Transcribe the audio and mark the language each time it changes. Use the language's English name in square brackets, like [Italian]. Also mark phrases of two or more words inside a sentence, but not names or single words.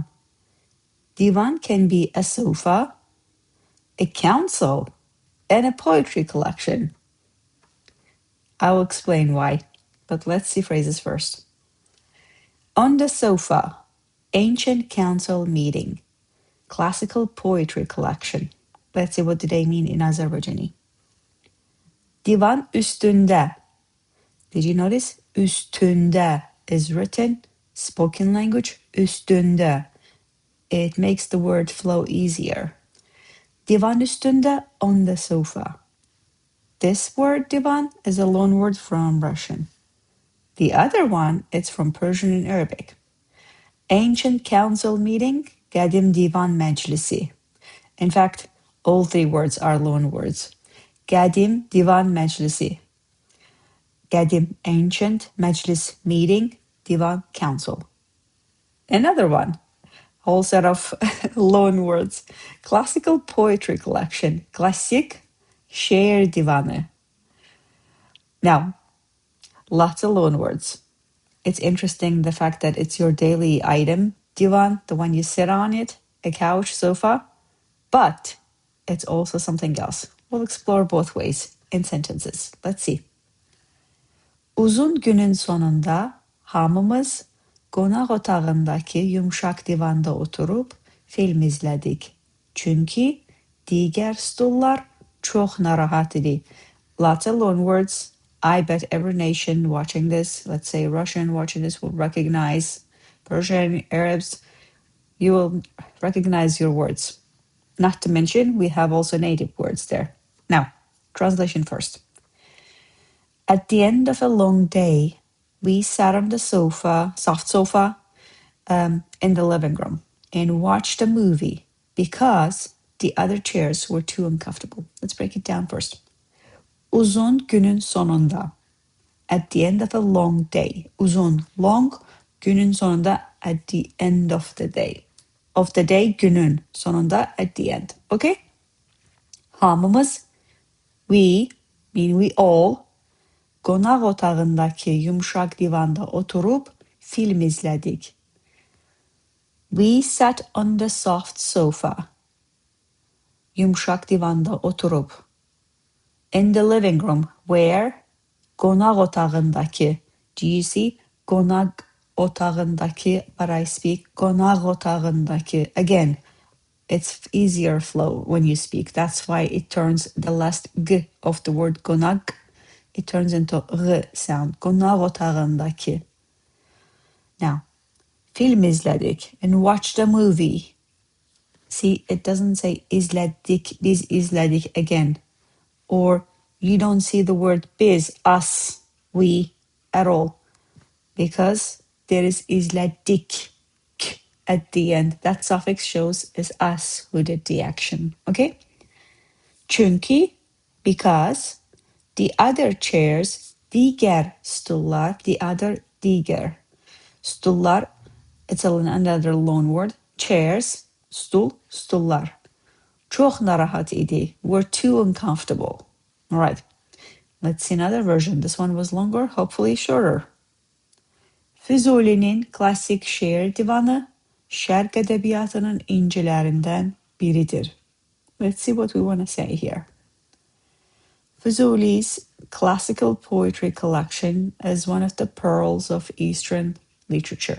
[English] Divan can be a sofa, a council, and a poetry collection. I'll explain why, but let's see phrases first. On the sofa, ancient council meeting, classical poetry collection. Let's see what do they mean in Azerbaijani. [Azerbaijani] Divan üstündə. [English] Did you notice? Üstündə is written, spoken language, üstündə. It makes the word flow easier. [Azerbaijani] Divan üstündə, [English] on the sofa. This word divan is a loan word from Russian. The other one, it's from Persian and Arabic. Ancient council meeting, [Azerbaijani] Qədim DİVAN məclisi. [English] In fact, all three words are loan words. [Azerbaijani] Qədim DİVAN məclisi. Qədim, [English] ancient, meclis, meeting, divan, council. Another one, whole set of loan words. Classical poetry collection, [Azerbaijani] Klassik, şeir DİVANı. [English] Now, lots of loan words. It's interesting the fact that it's your daily item, divan, the one you sit on it, a couch, sofa, but it's also something else. We'll explore both ways in sentences. Let's see. [Azerbaijani] Uzun günün sonunda hamımız qonaq otağındakı yumşaq divanda oturub film izlədik. Çünki digər stullar çox narahat idi. [English] Lots of loan words. I bet every nation watching this, let's say Russian watching this, will recognize Persian, Arabs. You will recognize your words. Not to mention, we have also native words there. Now, translation first. At the end of a long day, we sat on the sofa, soft sofa, in the living room and watched a movie because the other chairs were too uncomfortable. Let's break it down first. [Azerbaijani] Uzun günün sonunda. [English] At the end of a long day. [Azerbaijani] Uzun, long, günün sonunda, [English] at the end of the day. Of the day, [Azerbaijani] günün, sonunda, [English] at the end. Okay? Hamımız, we, mean we all, [Azerbaijani] qonaq otağındakı yumşaq divanda oturub film izlədik. [English] We sat on the soft sofa. [Azerbaijani] Yumşaq divanda oturub. [English] In the living room where [Azerbaijani] qonaq otağındakı. [English] Do you see? [Azerbaijani] Qonaq otağındakı, [English] but I speak [Azerbaijani] qonaq otağındakı. [English] Again, it's easier flow when you speak. That's why it turns the last g of the word qonaq. It turns into r sound. [Azerbaijani] Qonaq otağındakı. [English] Now, [Azerbaijani] film izlədik [English] and watched a movie. See, it doesn't say izlədik, [Azerbaijani] biz izlədik [English] again. Or you don't see the word biz, us, we, at all. Because there is izlədik at the end. That suffix shows it's us who did the action. Okay? Çünki, because, the other chairs, [Azerbaijani] digər stullar, [English] the other digər. [Azerbaijani] Stullar, [English] it's another loan word. Chairs, [Azerbaijani] stul, stullar. Çox narahat idi. [English] Were too uncomfortable. All right. Let's see another version. This one was longer, hopefully shorter. [Azerbaijani] Füzulinin klassik şeir divanı, Şərq ədəbiyyatının incilərindən biridir. [English] Let's see what we want to say here. Füzuli's classical poetry collection is one of the pearls of Eastern literature.